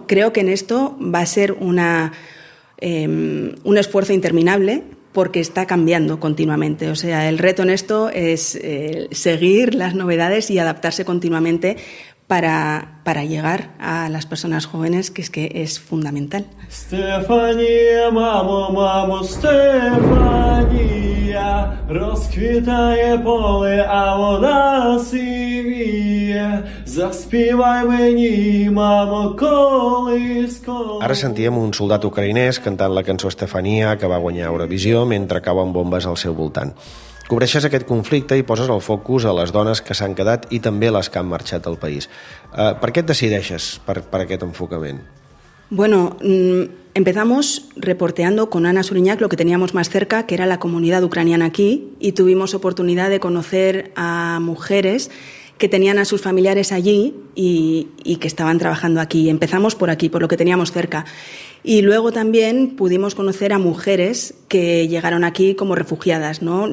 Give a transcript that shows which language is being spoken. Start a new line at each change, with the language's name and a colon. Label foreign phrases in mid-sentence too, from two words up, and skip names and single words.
Spanish: Creo que en esto va a ser un esfuerzo interminable, porque está cambiando continuamente. O sea, el reto en esto es seguir las novedades y adaptarse continuamente para llegar a las personas jóvenes, que es fundamental.
Ukrainian: Стефанія, мамо, Стефанія, розквітає поле, а вода сивіє. Заспівай мені, мамо, колиско.
Catalan: Ara sentíem un soldat ucraïnès cantant la cançó Estefania, que va guanyar Eurovisió, mentre cauen bombes al seu voltant. Cobreixes aquest conflicte i poses el focus a les dones que s'han quedat i també les que han marxat del país. Per què et decideixes per aquest enfocament?
Spanish: Bueno, empezamos reporteando con Ana Suriñac lo que teníamos más cerca, que era la comunidad ucraniana aquí, y tuvimos oportunidad de conocer a mujeres que tenían a sus familiares allí y que estaban trabajando aquí. Empezamos por aquí, por lo que teníamos cerca. Y luego también pudimos conocer a mujeres que llegaron aquí como refugiadas, ¿no?